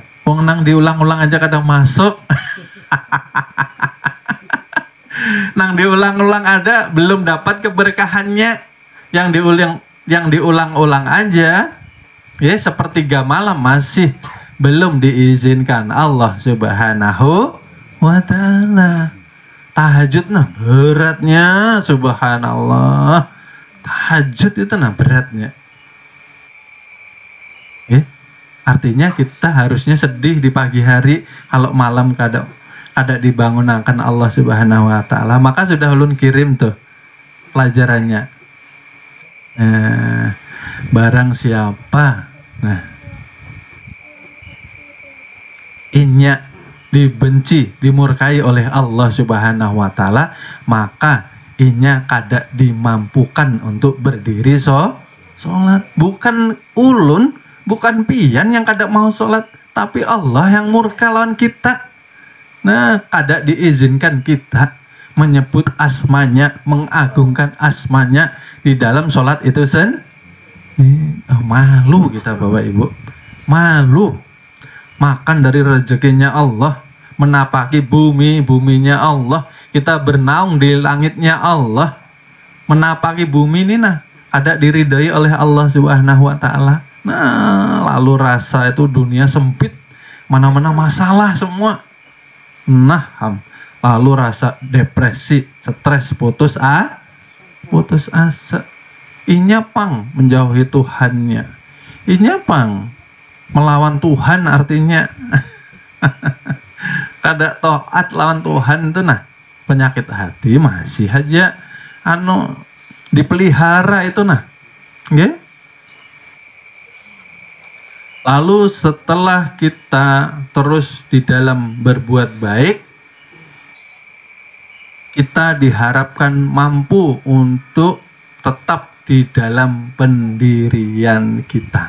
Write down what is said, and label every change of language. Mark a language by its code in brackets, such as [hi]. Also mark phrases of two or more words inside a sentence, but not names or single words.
[id] Wong nang diulang-ulang aja kadang masuk. Nang diulang-ulang ada belum dapat keberkahannya, yang diulang-ulang aja sepertiga malam masih belum diizinkan Allah [ar] سبحانه وتعالى. [bjn] Tahajud nah beratnya, subhanallah, tahajud itu nah beratnya. [id] Artinya kita harusnya sedih di pagi hari kalau malam kada dibangunkan Allah [ar] سبحانه وتعالى. [bjn] Maka sudah ulun kirim tuh pelajarannya. [id] Barang siapa dibenci, dimurkai oleh Allah [ar] سبحانه وتعالى, [bjn] maka inya kada dimampukan untuk berdiri sholat. Bukan ulun, bukan pian yang kada mau sholat, tapi Allah yang murka lawan kita. [id] Nah, kada diizinkan kita menyebut asmanya, mengagungkan asmanya di dalam sholat itu malu kita Bapak Ibu, malu. Makan dari rezekinya Allah, menapaki bumi, buminya Allah, kita bernaung di langitnya Allah, menapaki bumi ini ada diridai oleh Allah [ar] سبحانه وتعالى. [bjn] Nah, lalu rasa itu dunia sempit, mana-mana masalah semua. [id] Lalu rasa depresi, stres, putus asa. [bjn] Inya pang menjauhi Tuhannya. Inya pang melawan Tuhan, artinya kada taat lawan Tuhan itu penyakit hati masih aja dipelihara itu okay? [id] Lalu setelah kita terus di dalam berbuat baik, kita diharapkan mampu untuk tetap di dalam pendirian kita.